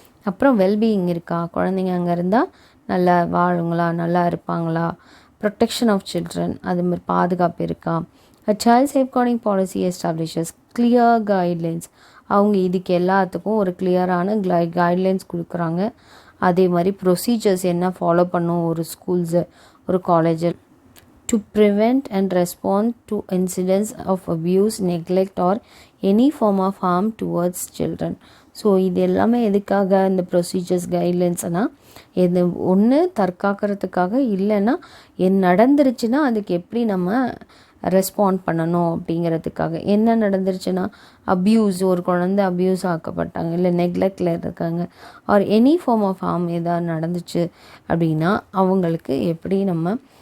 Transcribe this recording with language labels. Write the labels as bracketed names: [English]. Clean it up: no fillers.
[Tamil] அப்புறம் வெல்பீயிங் இருக்கா, குழந்தைங்க அங்கே இருந்தால் நல்லா வாழுங்களா, நல்லா இருப்பாங்களா, [English] protection of children, [Tamil] அது மாதிரி பாதுகாப்பு இருக்கா. [English] child safeguarding policy establishes clear guidelines, [Tamil] அவங்க இதுக்கு எல்லாத்துக்கும் ஒரு கிளியரான கைட்லைன்ஸ் கொடுக்குறாங்க. அதே மாதிரி ப்ரொசீஜர்ஸ் என்ன ஃபாலோ பண்ணும் ஒரு ஸ்கூல்ஸு, ஒரு காலேஜில் [English] to prevent and respond to incidents of abuse, neglect or any form of harm towards children. [Tamil] So இது எல்லாமே எதுக்காக இந்த ப்ரொசீஜர்ஸ் கைட்லைன்ஸ்னால், இது ஒன்று தற்காக்கிறதுக்காக, இல்லைன்னா நடந்துருச்சுன்னா அதுக்கு எப்படி நம்ம ரெஸ்பாண்ட் பண்ணணும் அப்படிங்கிறதுக்காக. என்ன நடந்துருச்சுன்னா, அப்யூஸ், ஒரு குழந்தை அப்யூஸ் ஆக்கப்பட்டாங்க, இல்லை நெக்லெக்டில் இருக்காங்க, or any form of harm ஏதாவது நடந்துச்சு அப்படின்னா அவங்களுக்கு எப்படி நம்ம